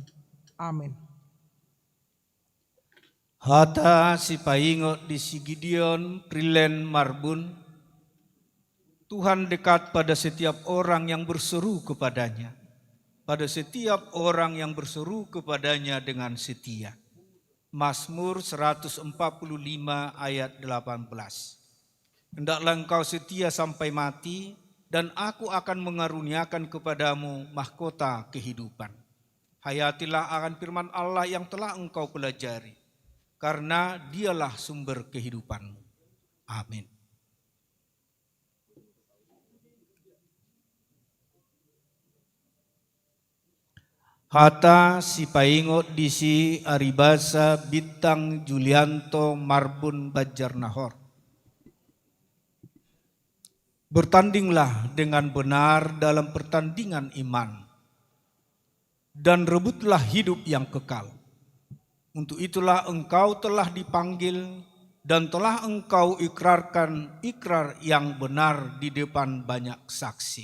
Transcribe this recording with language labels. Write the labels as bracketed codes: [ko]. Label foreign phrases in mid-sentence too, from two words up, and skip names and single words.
[id] Amin. [bbc] Hata si paingot di si Gideon Prilen Marbun. [id] Tuhan dekat pada setiap orang yang berseru kepadanya, pada setiap orang yang berseru kepadanya dengan setia. Mazmur 145 ayat 18. Hendaklah engkau setia sampai mati, dan aku akan mengaruniakan kepadamu mahkota kehidupan. Hayatilah akan firman Allah yang telah engkau pelajari, karena dialah sumber kehidupanmu. Amin. [bbc] Hata si paingot di si Aribasa Bintang Julianto Marbun Banjarnahor. [id] Bertandinglah dengan benar dalam pertandingan iman, dan rebutlah hidup yang kekal. Untuk itulah engkau telah dipanggil, dan telah engkau ikrarkan ikrar yang benar di depan banyak saksi.